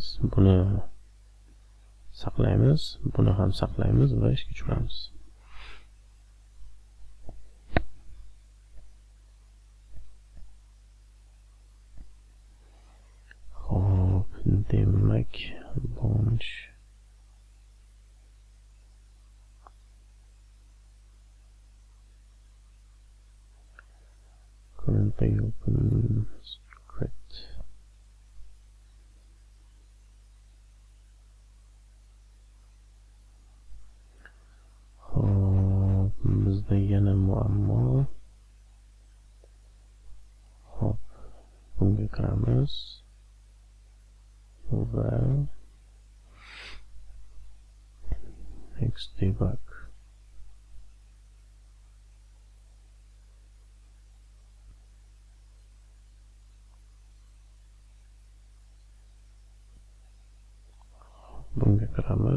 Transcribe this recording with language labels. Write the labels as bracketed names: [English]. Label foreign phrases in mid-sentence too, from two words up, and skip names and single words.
[Uzbek] Buni saqlaymiz, buni ham saqlaymiz va ishga tushiramiz. Hop, demak, [English] launch currently open script. [Uzbek] Hop, bizda yana muammo. Hop, bunga kiramiz va xdebug bunga kiramiz.